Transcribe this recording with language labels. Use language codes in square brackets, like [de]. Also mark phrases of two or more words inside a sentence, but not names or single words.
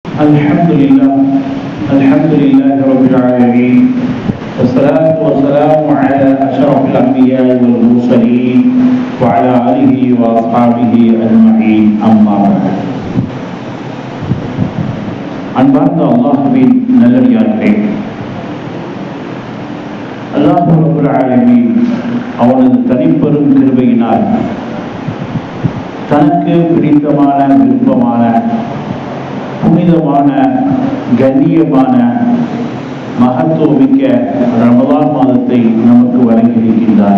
[ar] الحمد لله رب العالمين، والصلاة والسلام على أشرف الأنبياء والمرسلين وعلى آله وأصحابه أجمعين. أما بعد. [ta] அன்பார்ந்த அல்லாஹ்வின் நல்லடியார்களே, [ar] الله رب العالمين [ta] அவனது தனிப்பெரும் கிருபையினால் தனக்கு பிடித்தமான, விருப்பமான, புனிதமான, கண்ணியமான, மகத்துவமிக்க ரமலான் மாதத்தை நமக்கு வழங்கியிருக்கின்றார்.